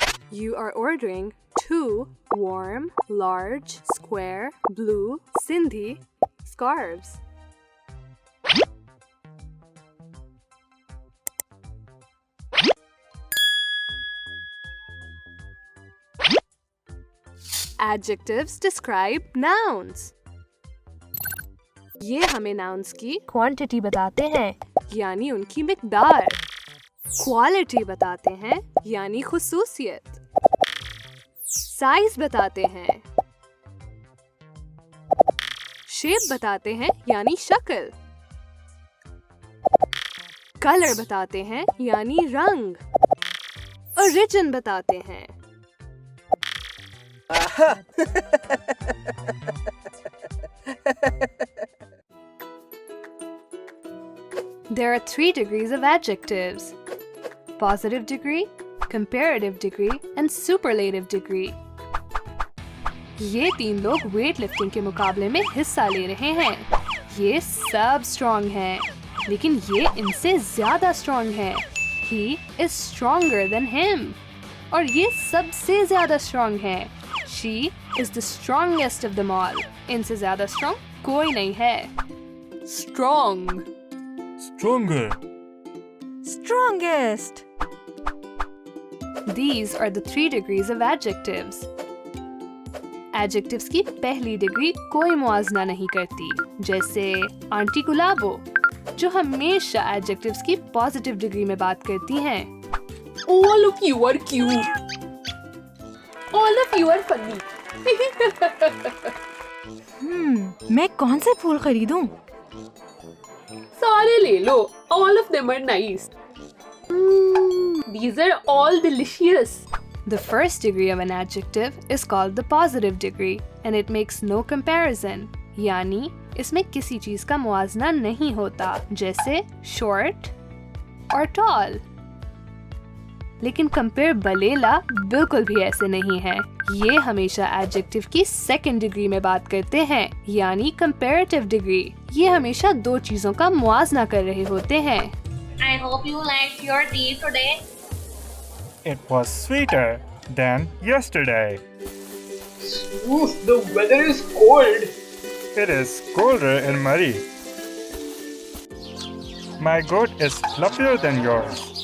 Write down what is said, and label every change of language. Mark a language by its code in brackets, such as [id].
[en] You are ordering 2 warm, large, square, blue, Sindhi scarves. Adjectives describe nouns. [hi] ये हमें nouns की quantity बताते हैं, यानी उनकी मिकदार. Quality बताते हैं, यानी खुसूसियत. Size बताते हैं. Shape बताते हैं, यानी शक्ल. Color बताते हैं, यानी रंग. Origin बताते हैं. [en] There are 3 degrees of adjectives: positive degree, comparative degree, and superlative degree. [hi] ये 3 लोग वेट लिफ्टिंग के मुकाबले में हिस्सा ले रहे हैं. ये सब स्ट्रॉन्ग हैं, लेकिन ये इनसे ज्यादा स्ट्रॉन्ग है. [en] He is stronger than him. [hi] और ये सबसे ज्यादा स्ट्रॉन्ग है. [en] She is the strongest of them all. [hi] इनसे ज्यादा स्ट्रॉन्ग कोई नहीं है. [en] Strong. Stronger. Strongest. These are the 3 degrees of adjectives. [hi] Adjectives की पहली डिग्री कोई मुआजना नहीं करती, जैसे आंटी गुलाबो, जो हमेशा adjectives की पॉजिटिव डिग्री में बात करती हैं. [en] All of you are cute. All of you are funny. [hi] मैं कौन से फूल खरीदूं? सारे ले लो. [en] All of them are nice. These are all delicious. The first degree of an adjective is called the positive degree and it makes no comparison. [hi] यानी इसमें किसी चीज का मुआजना नहीं होता, जैसे short और tall. लेकिन कंपेयर बलेला बिल्कुल भी ऐसे नहीं है. ये हमेशा एडजेक्टिव की सेकंड डिग्री में बात करते हैं, यानी कंपैरेटिव डिग्री. ये हमेशा 2 चीजों का मुआजना कर रहे होते हैं. [en] I hope you liked your tea today. It was sweeter than yesterday. Oof, the weather is cold. It is colder in Murray. My goat is fluffier than yours.